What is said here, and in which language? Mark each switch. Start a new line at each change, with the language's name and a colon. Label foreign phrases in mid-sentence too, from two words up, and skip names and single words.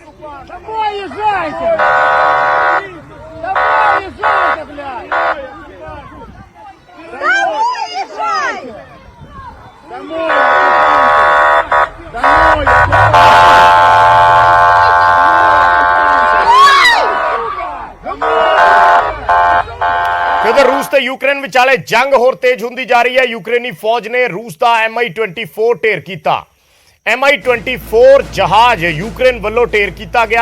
Russian: Домой езжайте! Домой езжайте, блядь! Домой езжайте! Домой! Домой!
Punjabi: ਉਧਰ ਰੂਸ ਤੇ ਯੂਕਰੇਨ ਵਿਚਾਲੇ ਜੰਗ ਹੋਰ ਤੇਜ਼ ਹੁੰਦੀ ਜਾ ਰਹੀ ਹੈ। ਯੂਕਰੇਨੀ ਫੌਜ ਨੇ ਰੂਸ ਦਾ Mi-24 ਢੇਰ ਕੀਤਾ। Mi-24 ਜਹਾਜ਼ ਯੂਕਰੇਨ ਵੱਲੋਂ ਢੇਰ ਕੀਤਾ ਗਿਆ।